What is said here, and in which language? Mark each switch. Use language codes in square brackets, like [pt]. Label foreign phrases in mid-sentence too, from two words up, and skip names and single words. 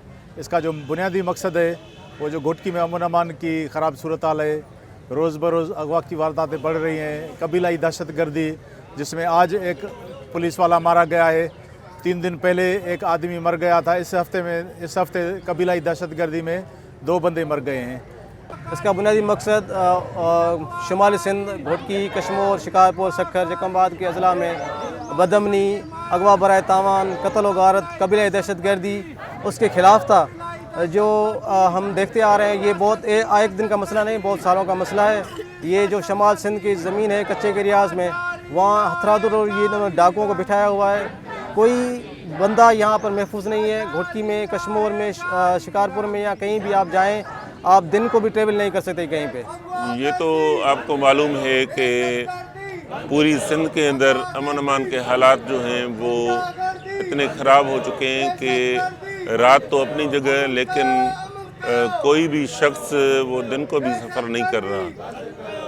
[ur] اس کا جو بنیادی مقصد ہے وہ جو گھوٹکی میں امن امان کی خراب صورت حال ہے، روز بروز اغوا کی وارداتیں بڑھ رہی ہیں، قبائلی دہشت گردی جس میں آج ایک پولیس والا مارا گیا ہے، 3 دن پہلے ایک آدمی مر گیا تھا. اس ہفتے قبائلی دہشت گردی میں 2 بندے مر گئے ہیں. اس کا بنیادی مقصد شمالی سندھ، گھوٹکی، کشمور، شکارپور, سکھر، جکمباد کے اضلاع میں بدامنی، اغوا برائے تاوان، قتل و غارت، قبائلی دہشت گردی اس کے خلاف تھا. جو ہم دیکھتے آ رہے ہیں یہ بہت ایک دن کا مسئلہ نہیں، بہت سالوں کا مسئلہ ہے. یہ جو شمال سندھ کی زمین ہے کچے کے ریاض میں، وہاں ہتھرادر اور یہ ڈاکوؤں کو بٹھایا ہوا ہے. کوئی بندہ یہاں پر محفوظ نہیں ہے. گھوٹکی میں، کشمور میں، شکارپور میں یا کہیں بھی آپ جائیں، آپ دن کو بھی ٹریول نہیں کر سکتے کہیں پے. یہ تو آپ کو معلوم ہے کہ پوری سندھ کے اندر امن امان کے حالات جو ہیں وہ اتنے خراب ہو چکے ہیں کہ رات تو اپنی جگہ، لیکن کوئی بھی شخص وہ دن کو بھی سفر نہیں کر رہا.